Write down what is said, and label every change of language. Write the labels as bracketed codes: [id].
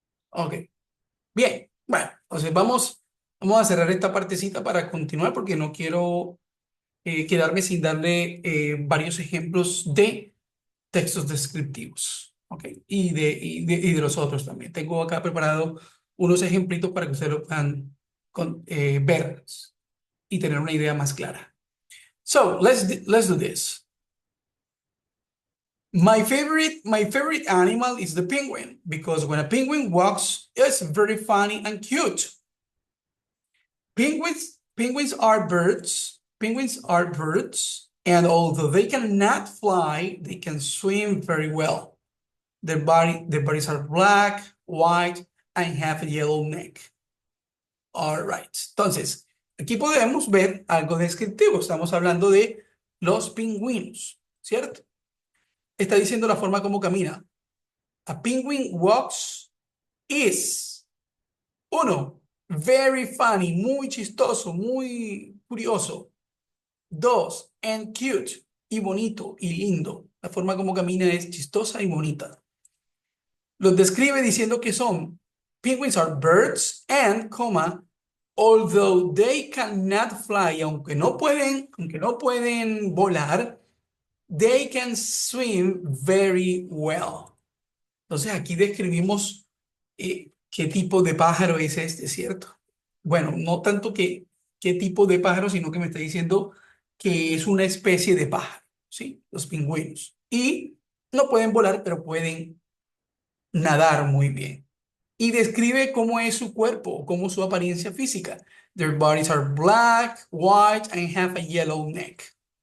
[es] Ok, bien. Bueno, entonces vamos a cerrar esta partecita para continuar porque no quiero quedarme sin darle varios ejemplos de textos descriptivos. Ok, y de los otros también. Tengo acá preparado unos ejemplitos para que ustedes lo puedan ver y tener una idea más clara. [en] So, let's do this. My favorite animal is the penguin because when a penguin walks, it's very funny and cute. Penguins are birds. Penguins are birds, and although they cannot fly, they can swim very well. Their bodies are black, white, and have a yellow neck. All right. [es] Entonces, aquí podemos ver algo descriptivo. Estamos hablando de los pingüinos, ¿cierto? Está diciendo la forma como camina. [en] A penguin walks is, [es] uno, [en] very funny, [es] muy chistoso, muy curioso. Dos, [en] and cute, [es] y bonito, y lindo. La forma como camina es chistosa y bonita. Los describe diciendo que son, [en] penguins are birds and, although they cannot fly, [es] aunque no pueden volar, [en] they can swim very well. [es] Entonces aquí describimos qué tipo de pájaro es este, ¿cierto? Bueno, no tanto qué tipo de pájaro, sino que me está diciendo que es una especie de pájaro, ¿sí? Los pingüinos. Y no pueden volar, pero pueden nadar muy bien. Y describe cómo es su cuerpo, cómo es su apariencia física. [en] Their bodies are black, white, and have a yellow neck.